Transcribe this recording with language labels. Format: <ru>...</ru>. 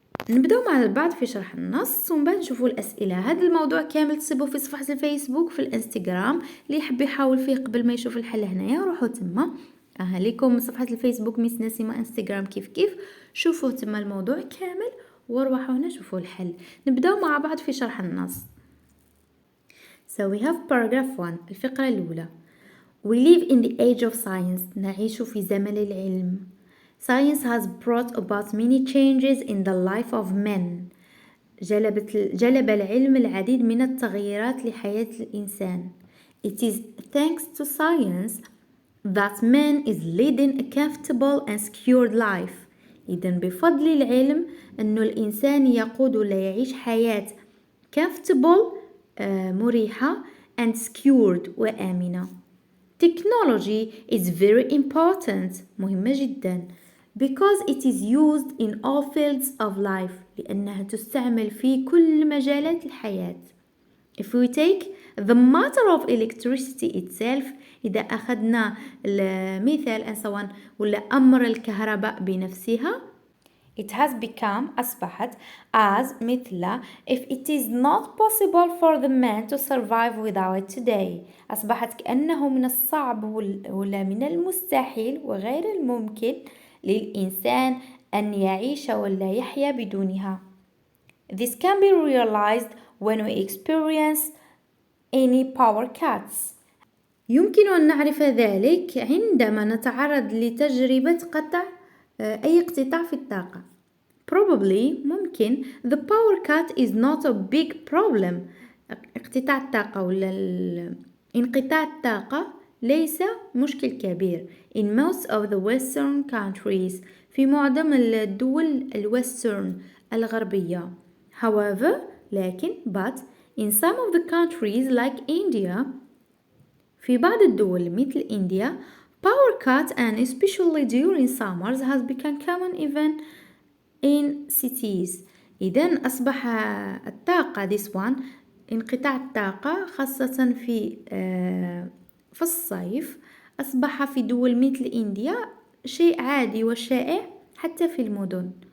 <ar>نبداو مع بعض في شرح النص ومن بعد نشوفوا الأسئلة. هذا الموضوع كامل تصيبوه في صفحة الفيسبوك في الانستغرام، اللي يحب يحاول فيه قبل ما يشوف الحل هنايا روحوا تما. ليكم صفحة الفيسبوك ميس نسيمة، انستغرام كيف شوفوا تما الموضوع كامل وروحوا هنا شوفوا الحل. نبداو مع بعض في شرح النص.</ar> <en>So we have paragraph 1</en> <ar>الفقرة الأولى.</ar> <en>We live in the age of science.</en> <ar>نعيش في زمن العلم.</ar> <en>Science has brought about many changes in the life of men.</en> <ar>جلب العلم العديد من التغييرات لحياة الإنسان.</ar> <en>It is thanks to science that man is leading a comfortable and secured life.</en> <ar>إذن بفضل العلم أن الإنسان يقود ولا يعيش حياة</ar> <en>comfortable</en> <ar>مريحة</ar> <en>and secured</en> <ar>وآمنة.</ar> <en>Technology is very important</en> <ar>مهمة جدا</ar> <en>because it is used in all fields of life</en> <ar>لأنها تستعمل في كل مجالات الحياة.</ar> <en>If we take the matter of electricity itself</en> <ar>إذا أخذنا المثال أنسوان ولا أمر الكهرباء بنفسها</ar> <en>it has become</en> <ar>أصبحت</ar> <en>as</en> <ar>مثل</ar> <en>if it is not possible for the man to survive without it today.</en> <ar>أصبحت كأنه من الصعب ولا من المستحيل وغير الممكن للإنسان أن يعيش ولا يحيا بدونها.</ar> <en>This can be realized when we experience any power cuts.</en> <ar>يمكن أن نعرف ذلك عندما نتعرض لتجربة قطع أي اقتطاع في الطاقة.</ar> <en>Probably</en> <ar>ممكن</ar> <en>the power cut is not a big problem.</en> <ar>اقتطاع الطاقة ولا انقطاع الطاقة ليس مشكل كبير.</ar> <en>In most of the western countries</en> <ar>في معظم الدول الويسترن الغربية.</ar> <en>However</en> <ar>لكن</ar> <en>but in some of the countries like India</en> <ar>في بعض الدول مثل إنديا</ar> <en>power cut and especially during summers has become common even in cities.</en> <ar>إذن أصبح الطاقة</ar> <en>this one</en> <ar>انقطاع الطاقة خاصة في الصيف أصبح في دول مثل إنديا شيء عادي وشائع حتى في المدن.</ar>